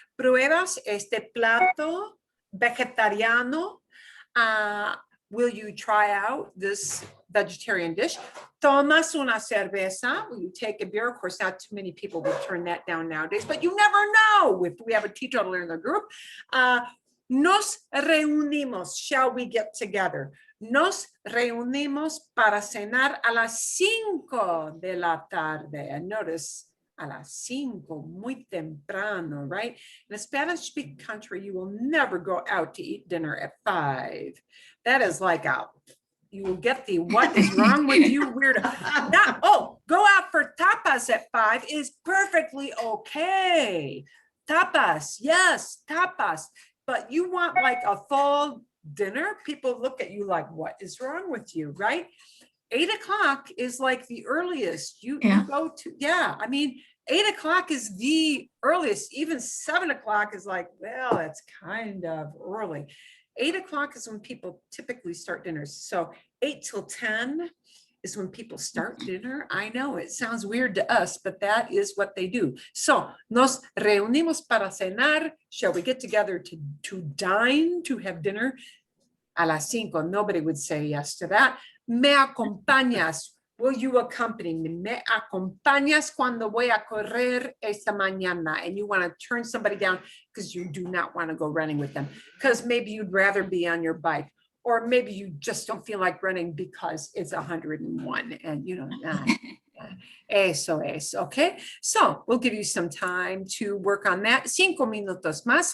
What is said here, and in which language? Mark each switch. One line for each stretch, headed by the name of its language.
Spanish: Pruebas este plato vegetariano.
English: Will you try out this vegetarian dish?
Spanish: Tomas una cerveza.
English: Will you take a beer? Of course, not too many people will turn that down nowadays, but you never know if we have a teetotaler in the group.
Spanish: Nos reunimos.
English: Shall we get together?
Spanish: Nos reunimos para cenar a las 5 de la tarde.
English: And notice,
Spanish: a las 5, muy temprano, right?
English: In a Spanish-speaking country, you will never go out to eat dinner at 5. That is like you will get the what is wrong with you weirdo. Go out for tapas at 5 is perfectly okay. Tapas, yes, tapas. But you want like a full dinner? People look at you like, what is wrong with you, right? 8 o'clock is like the earliest you go to. Yeah, I mean, 8 o'clock is the earliest. Even 7 o'clock is like, well, it's kind of early. 8 o'clock is when people typically start dinners. So 8 till 10 is when people start dinner. I know it sounds weird to us, but that is what they do. So
Spanish: nos reunimos para cenar.
English: Shall we get together to dine, to have dinner?
Spanish: A las 5,
English: nobody would say yes to that.
Spanish: Me acompañas.
English: Will you accompany me?
Spanish: Me acompañas cuando voy a correr esta mañana.
English: And you want to turn somebody down because you do not want to go running with them. Because maybe you'd rather be on your bike. Or maybe you just don't feel like running because it's 101 and you know,
Spanish: eso es,
English: okay? So we'll give you some time to work on that.
Spanish: 5 minutos más, 5.